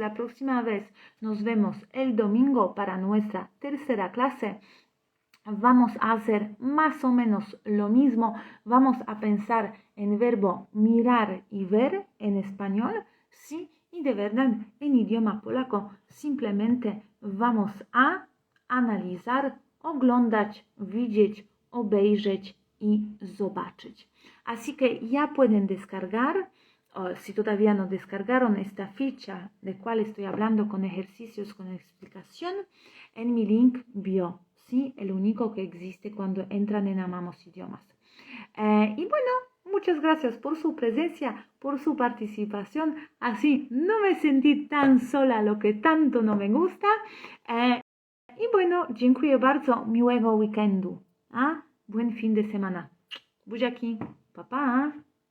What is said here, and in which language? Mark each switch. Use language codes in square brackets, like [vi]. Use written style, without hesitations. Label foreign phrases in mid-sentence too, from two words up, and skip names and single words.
[es] La próxima vez nos vemos el domingo para nuestra tercera clase. Vamos a hacer más o menos lo mismo. Vamos a pensar en verbo mirar y ver en español, sí, y de verdad en idioma polaco simplemente vamos a analizar, [pl] oglądać, widzieć, obejrzeć i zobaczyć. [es] Así que ya pueden descargar, si todavía no descargaron esta ficha de cual estoy hablando con ejercicios, con explicación, en mi link bio. ¿Sí? El único que existe cuando entran en Amamos Idiomas. Y bueno, muchas gracias por su presencia, por su participación. Así no me sentí tan sola, lo que tanto no me gusta. [pl] I bueno, dziękuję bardzo, miłego weekendu. [es] Buen fin de semana. [pl] Buziaki, pa pa.